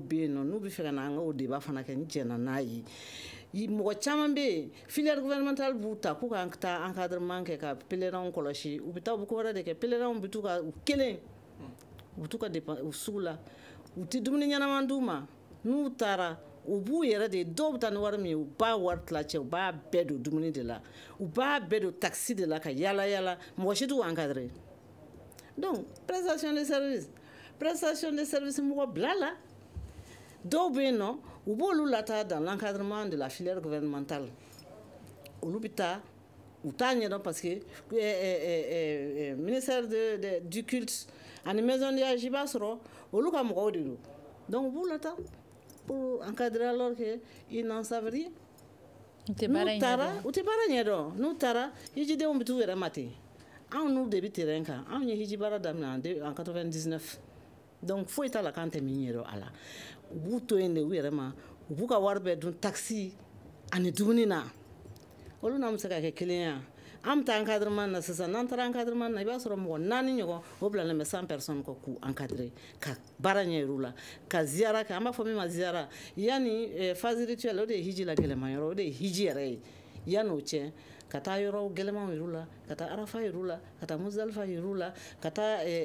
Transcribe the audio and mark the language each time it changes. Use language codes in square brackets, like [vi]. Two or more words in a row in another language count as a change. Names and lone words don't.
[bm] bɛ yen nɔ n'u bɛ fɛ ka na an ka o débat fana kɛ n jɛna n'a ye mɔgɔ caman bɛ yen [fr] filière gouvernementale [bm] b'u ta k'u ka taa encadrement kɛ ka pèlerins kɔlɔsi u bɛ taa u bɛ ko wɛrɛ de kɛ pèlerins bɛ t'u ka u kelen u bɛ t'u ka u sugu la u tɛ dumuni ɲɛnama d'u ma n'u taara u b'u yɛrɛ de dɔw bɛ taa ni wari min ye u b'a wari tilacɛ u b'a bɛɛ don dumuni de la u b'a bɛɛ don taxi de la ka yala yala mɔgɔ si t'u encadrer [fr] donc prestation de service [bm] mɔgɔ bila la dɔw bɛ yen nɔ u b'olu lataa [fr] dans l'encadrement de la filière gouvernementale [bm] olu bɛ taa u t'a ɲɛdɔn [fr] parce que ministère du culte [bm] ani [fr] maison de âge [bm] i b'a sɔrɔ olu ka mɔgɔw de don donc u b'u lataa [fr] pour encadrer alors que ils n'en savent rien [bm] u tɛ baara ɲɛdɔn n'u taara hijidenw bɛ t'u yɛrɛ ma ten anw n'u de bɛ terrain kan anw ye hiji baara daminɛ en 99 donc foyi t'a la k'an tɛ min ɲɛdɔn a la u b'u to yen de u yɛrɛ ma u b'u ka wari bɛɛ dun taxi ani dumuni na olu n'an bɛ se ka kɛ kelen ya an bɛ taa encadrement na sisan n'an taara encadrement na i b'a sɔrɔ mɔgɔ 4 ɲɔgɔn o bilalen bɛ 100 personnes kɔ k'u encadrer ka baara ɲɛ yir'u la ka ziyara kɛ an b'a fɔ min ma ziyara yanni [fr] phase rituelle [bm] o de ye hiji la gɛlɛman yɔrɔ o de ye hiji yɛrɛ ye yanni o cɛ ka taa yɔrɔ gɛlɛmanw yir'u la ka taa arafa yir'u la ka taa muzalifa yir'u la ka taa